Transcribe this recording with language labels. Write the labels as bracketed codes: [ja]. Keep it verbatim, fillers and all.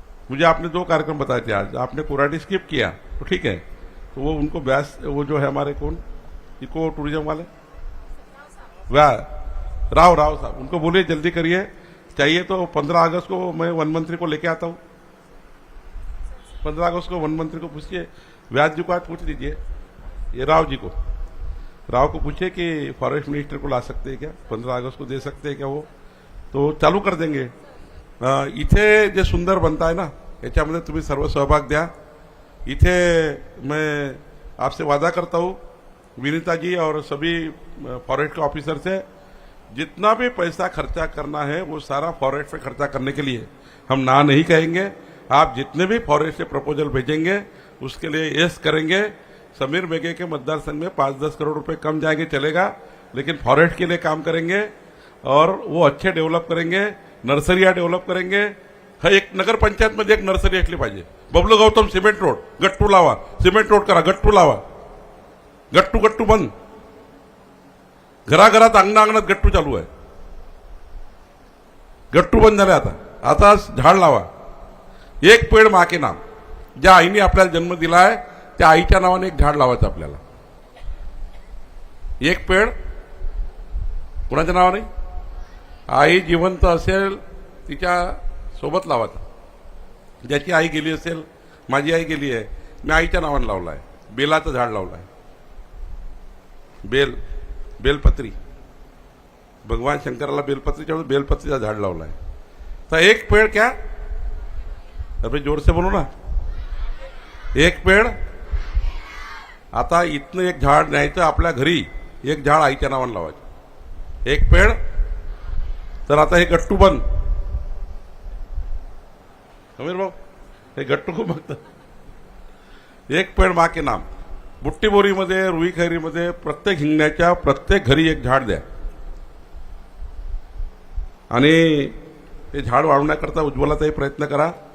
[hi] मुझे आपने दो कार्यक्रम बताए थे, आज आपने कुराड़ी स्किप किया तो ठीक है, तो वो उनको व्यास वो जो है हमारे कौन इको टूरिज्म वाले व्या राव राव साहब, उनको बोलिए जल्दी करिए, चाहिए तो पंद्रह अगस्त को मैं वन मंत्री को लेके आता हूँ। पंद्रह अगस्त को वन मंत्री को पूछिए, व्यास जी को आज पूछ लीजिए, ये राव जी को राव को पूछिए कि फॉरेस्ट मिनिस्टर को ला सकते हैं क्या, पंद्रह अगस्त को दे सकते हैं क्या, वो तो चालू कर देंगे। [mr] इथे जे सुंदर बनता है ना, याच्यामध्ये तुम्ही सर्व सहभाग द्या। [hi] इथे मैं आपसे वादा करता हूँ विनीता जी और सभी फॉरेस्ट के ऑफिसर से, जितना भी पैसा खर्चा करना है वो सारा फॉरेस्ट पे खर्चा करने के लिए हम ना नहीं कहेंगे। आप जितने भी फॉरेस्ट से प्रपोजल भेजेंगे उसके लिए यस करेंगे। समीर बेगे के मतदार संघ में पाँच दस करोड़ रुपए कम जाएंगे, चलेगा, लेकिन फॉरेस्ट के लिए काम करेंगे और वो अच्छे डेव्हलप करेंगे। नर्सरिया डेव्हलप करेंगे, [mr] हर एक नगर पंचायत मध्ये एक नर्सरी असली पाहिजे। बबलू गौतम सिमेंट रोड गट्टू लावा, सिमेंट रोड करा, गट्टू लावा, गट्टू गट्टू बंद, घराघरात अंगणा अंगणात गट्टू चालू आहे, गट्टू बंद झाले आता, आता झाड लावा। [hi] एक पेड़ माँ के नाम, [mr] ज्या आईने आपल्याला जन्म दिला आहे त्या आईच्या नावाने एक झाड लावायचं आपल्याला। एक पेड़ कोणाच्या नावाने, आई जिवंत असेल तिच्या सोबत लावायचा। ज्याची आई गेली असेल, माझी आई गेली आहे, मी आईच्या नावाने लावला आहे, बेलाचं झाड लावलं आहे, बेल बेलपत्री, भगवान शंकराला बेलपत्रीच्या बेलपत्रीचं झाड लावलं आहे। [hi] तर एक पेड़ क्या, अभी जोर से बोलो ना, एक पेड़। [mr] आता इथनं एक झाड न्यायचं आपल्या घरी, एक झाड आईच्या नावानं लावायचं, एक पेड़। तर आता हे गट्टू बंद, समीर भाऊ हे गट्टू खूप बघतात। [hi] एक पेड़ माँ के नाम, [mr] बुट्टीबोरीमध्ये रुई खैरीमध्ये प्रत्येक हिंगण्याच्या प्रत्येक घरी एक झाड द्या, आणि हे झाड वाढवण्याकरता उज्ज्वलाचाही प्रयत्न करा।